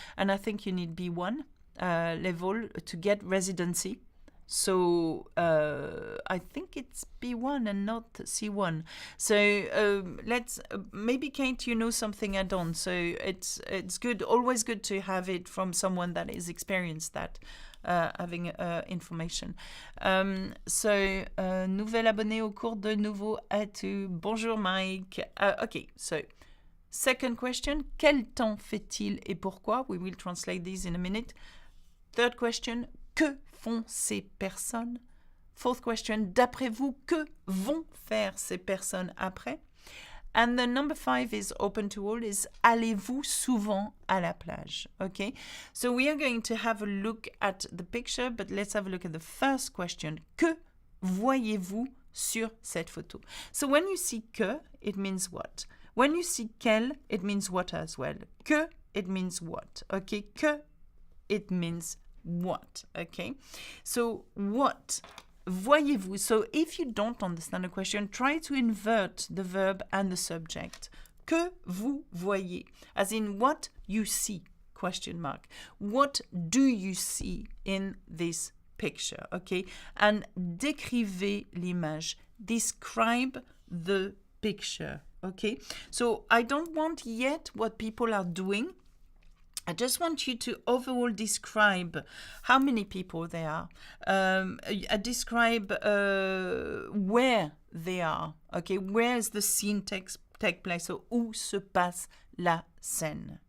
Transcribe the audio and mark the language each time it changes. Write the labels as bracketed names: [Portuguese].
[English] And I think you need B1 level to get residency. So I think it's B1 and not C1. So let's maybe Kate, you know something I don't. So it's good, always good to have it from someone that is experienced that. Having information. [French] So, nouvel abonné au cours de nouveau atout. Bonjour Mike. Okay, so second question, quel temps fait-il et pourquoi? [English] We will translate these in a minute. Third question, [French] que font ces personnes? Fourth question, d'après vous, que vont faire ces personnes après? [English] And the number 5 is open to all, is [French] allez-vous souvent à la plage? [English] Okay, so we are going to have a look at the picture, but let's have a look at the first question. [French] Que voyez-vous sur cette photo? [English] So when you see que, it means what? When you see quel, it means what as well. Que, it means what? Okay, que, it means what? Okay, so what voyez-vous? So if you don't understand the question, try to invert the verb and the subject. [French] Que vous voyez? [English] As in what you see, question mark. What do you see in this picture? [French] Okay, and décrivez l'image. [English] Describe the picture. Okay, so I don't want yet what people are doing. I just want you to overall describe how many people there are. Describe where they are. Okay, where is the scene take place? So, [French] où se passe la scène?